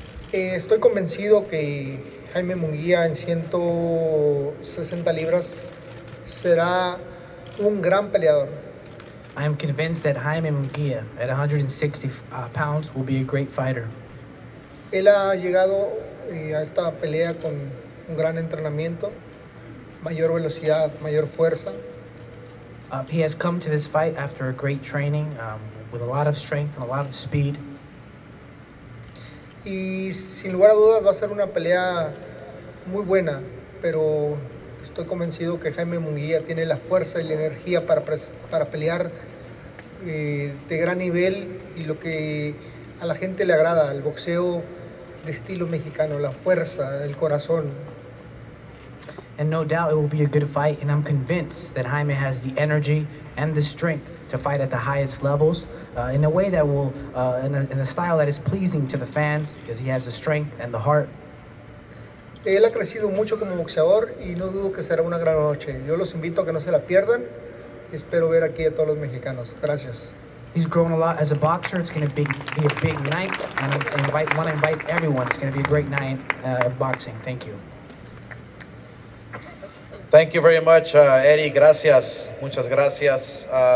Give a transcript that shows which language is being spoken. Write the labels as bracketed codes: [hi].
[es] Estoy convencido que Jaime Munguia en 160 libras será un gran peleador. [en] I am convinced that Jaime Munguia at 160 pounds will be a great fighter. [es] Él ha llegado a esta pelea con un gran entrenamiento, mayor velocidad, mayor fuerza. [en] He has come to this fight after a great training with a lot of strength and a lot of speed. [es] Y sin lugar a dudas va a ser una pelea muy buena, pero estoy convencido que Jaime Munguia tiene la fuerza y la energía para pelear de gran nivel y lo que a la gente le agrada, el boxeo de estilo mexicano, la fuerza, el corazón. [en] And no doubt it will be a good fight, and I'm convinced that Jaime has the energy and the strength to fight at the highest levels in a way that will, in a style that is pleasing to the fans, because he has the strength and the heart. [es] Él ha crecido mucho como boxeador y no dudo que será una gran noche. Yo los invito a que no se la pierdan y espero ver aquí a todos los mexicanos. Gracias. [en] He's grown a lot as a boxer. It's going to be a big night, and I want to invite everyone. It's going to be a great night of boxing. Thank you. Thank you very much, Eddie. [es] Gracias. Muchas gracias.